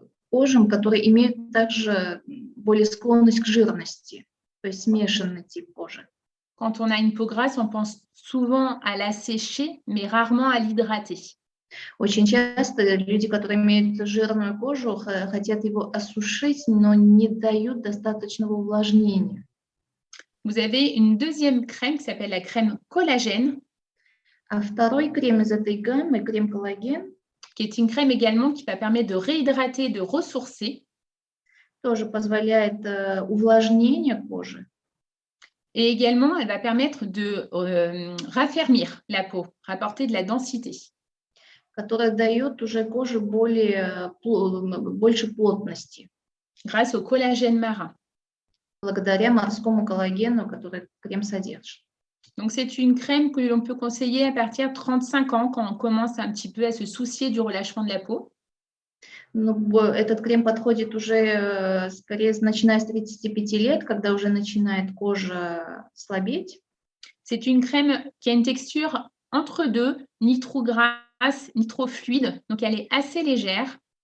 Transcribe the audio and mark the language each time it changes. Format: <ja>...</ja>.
<ru>кожам, которые имеют также более склонность к жирности, то есть смешанный тип кожи.</ru> <fr>Quand on a une peau grasse, on pense souvent à la sécher, mais rarement à l'hydrater.</fr> <ru>Очень часто люди, которые имеют жирную кожу, хотят его осушить, но не дают достаточного увлажнения.</ru> <fr>Vous avez une deuxième crème qui s'appelle la crème collagène,</fr> <ru>А второй крем из этой гаммы, крем коллаген,</ru> <fr>qui est une crème également qui va permettre de réhydrater, de ressourcer.</fr> <ru>тоже позволяет увлажнение кожи.</ru> <fr>Et également, elle va permettre de raffermir la peau, rapporter de la densité.</fr> <ru>Которая дает уже коже больше плотности,</ru> <fr>Grâce au collagène marin.</fr> <ru>благодаря морскому коллагену, который крем содержит.</ru> <fr>Donc, c'est une crème que l'on peut conseiller à partir de 35 ans, quand on commence un petit peu à se soucier du relâchement de la peau.</fr> <ru>Ну, этот крем подходит уже скорее начиная с 35 лет, когда уже начинает кожа слабеть.</ru> <fr>C'est une crème qui a une texture entre deux, ni trop grasse, ni trop fluide. Donc, elle est assez légère.</fr>